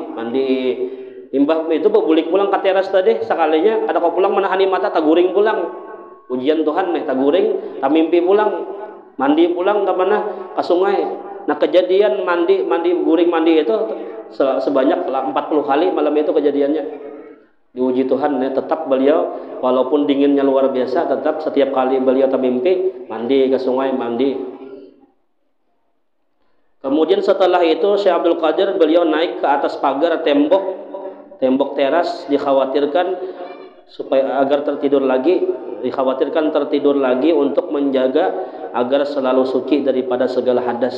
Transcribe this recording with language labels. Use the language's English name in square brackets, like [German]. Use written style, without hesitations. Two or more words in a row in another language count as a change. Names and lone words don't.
[Banjar] Imbah itu berbulik pulang ke teras tadi, sekalinya ada kau pulang menahani mata, taguring pulang. Ujian Tuhan nih, taguring, mimpi pulang, mandi pulang ke mana? [Indonesian] Ke sungai. Nah, kejadian mandi itu sebanyak 40 kali malam itu kejadiannya. Diuji Tuhan nih, tetap beliau walaupun dinginnya luar biasa, tetap setiap kali beliau mimpi mandi ke sungai, mandi. Kemudian setelah itu Syekh Abdul Qadir beliau naik ke atas pagar tembok teras, dikhawatirkan tertidur lagi untuk menjaga agar selalu suci daripada segala hadas.